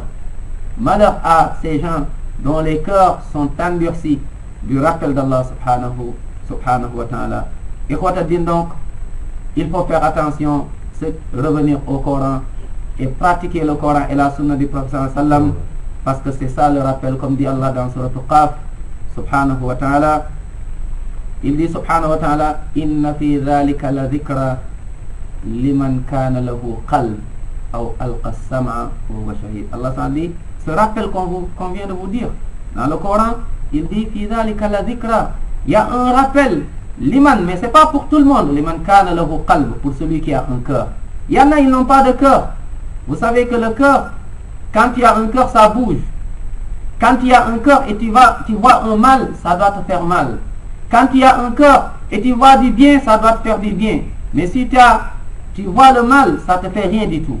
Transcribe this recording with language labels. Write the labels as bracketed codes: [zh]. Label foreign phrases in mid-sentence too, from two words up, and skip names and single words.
[fr] Malheur à ces gens dont les cœurs sont endurcis du rappel d'Allah [ar] سبحانه وتعالى. [fr] Et donc, il faut faire attention, c'est revenir au Coran et pratiquer le Coran et la sunna du prophète [ar] صلى الله عليه وسلم. [fr] Parce que c'est ça le rappel, comme dit Allah dans Surat Qaf, [ar] سبحانه وتعالى. [fr] Il dit [ar] سبحانه وتعالى إن في ذلك لذكرى لمن كان له قلب أو ألقى السمع وهو شهيد. [fr] Allah s'en dit, ce rappel qu'on vient de vous dire dans le Coran, il dit [ar] في ذلك لذكرى. [fr] Il y a un rappel, liman, mais c'est pas pour tout le monde. [ar] لمن كان له قلب, [fr] pour celui qui a un cœur. Il y en a, ils n'ont pas de cœur. Vous savez que le cœur, quand tu as un cœur, ça bouge. Quand tu as un cœur et tu vois un mal, ça doit te faire mal. Quand tu as un cœur et tu vois du bien, ça doit te faire du bien. Mais si tu vois le mal, ça ne te fait rien du tout.